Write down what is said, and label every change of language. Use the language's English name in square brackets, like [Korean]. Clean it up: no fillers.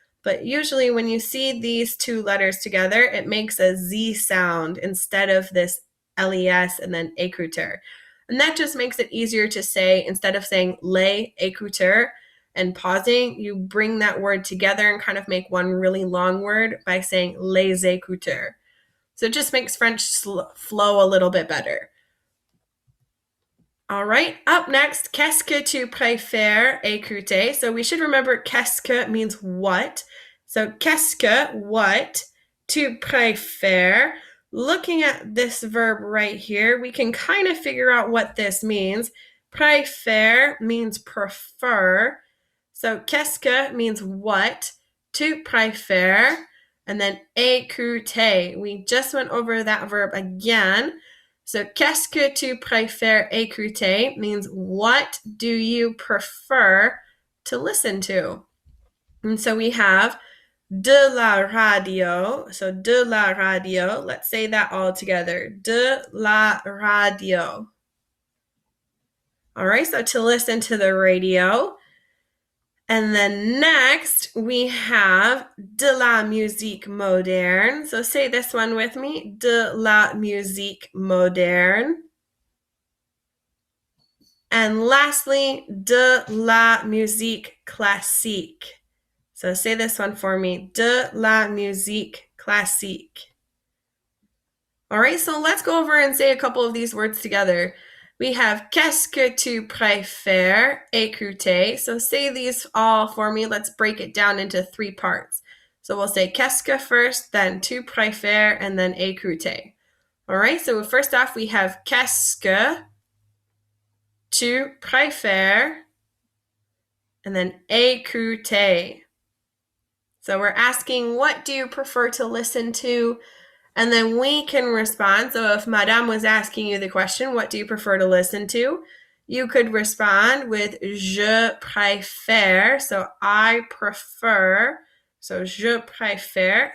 [English] But usually when you see these two letters together, it makes a Z sound instead of this LES and then écouteur. And that just makes it easier to say, instead of saying [French] les écouteurs [English] and pausing, you bring that word together and kind of make one really long word by saying les écouteurs. So it just makes French flow a little bit better. [French] All right, up next, qu'est-ce que tu préfères écouter? [English] So we should remember [French] qu'est-ce que [English] means what. So qu'est-ce que, what, [French] tu préfères. [English] Looking at this verb right here, we can kind of figure out what this means. Préfère means prefer. So qu'est-ce que means what. [French] Tu préfères. [English] And then écouter. We just went over that verb again. So [French] qu'est-ce que tu préfères écouter [English] means what do you prefer to listen to? And so we have [French] de la radio. So de la radio. [English] Let's say that all together. [French] De la radio. [English] All right, so to listen to the radio. And then next we have [French] de la musique moderne. [English] So say this one with me. [French] De la musique moderne. And lastly, de la musique classique. [English] So say this one for me. [French] De la musique classique. [English] All right, so let's go over and say a couple of these words together. [French] We have qu'est-ce que tu préfères écouter. [English] So say these all for me. Let's break it down into 3 parts. So we'll say qu'est-ce que first, then [French] tu préfères, [English] and then écouter. All right, so first off, we have [French] qu'est-ce que tu préfères [English] and then écouter. So we're asking, what do you prefer to listen to? And then we can respond. So if Madame was asking you the question, what do you prefer to listen to? You could respond with [French] je préfère. [English] So I prefer. So [French] je préfère.